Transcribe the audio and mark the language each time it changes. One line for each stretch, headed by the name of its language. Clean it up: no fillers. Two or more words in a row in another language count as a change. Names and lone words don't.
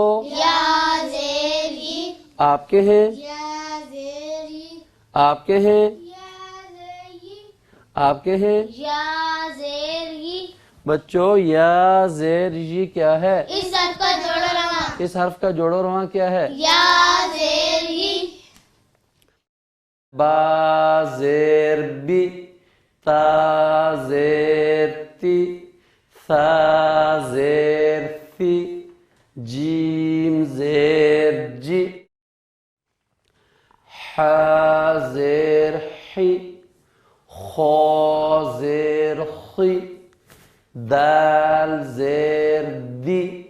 Urdu: یا زیر ی، آپ کہیں، یا زیر ی، آپ کہیں، یا زیر ی، آپ کہیں یا زیر ی۔ بچوں یا زیر یی کیا ہے؟ اس حرف کا جوڑو رواں، اس حرف کا جوڑو رواں کیا ہے؟ یا زیر ی، با زیر بی، تا زیر تی، ثا زیر ثی، جیم زیر جی، ح زیر حی، خا زیر خی، دال زیر دی،